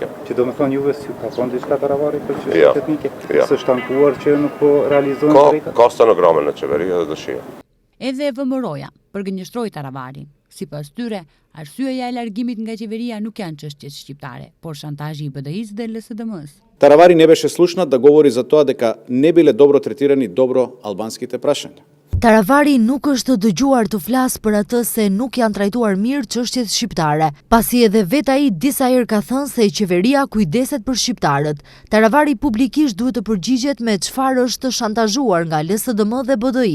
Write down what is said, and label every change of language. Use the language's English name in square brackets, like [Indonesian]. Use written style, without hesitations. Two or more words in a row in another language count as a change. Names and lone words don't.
[Albanian] Që do me thonë juve si ka thonë diçka Taravari për çështjet etnike? S'është ankuar që nuk po realizohen drejtat? Ka stenograme në qeveri dhe dëshira. Edhe VMRO-ja përgënjështroi Taravarin. Sipas tyre, arsyeja e largimit nga qeveria nuk janë çështjet shqiptare, por shantazhi i BDI-s dhe LSDM-s. [Macedonian] Taravari не беше слушна да говори за тоа дека не биле добро третирани добро албанските прашања. [Albanian] Taravari nuk është dëgjuar të flasë për atë se nuk janë trajtuar mirë çështjet shqiptare, pasi edhe vetë ai disa herë ka thënë se qeveria kujdeset për shqiptarët. Taravari publikisht duhet të përgjigjet me çfarë është shantazhuar nga LSDM dhe BDI.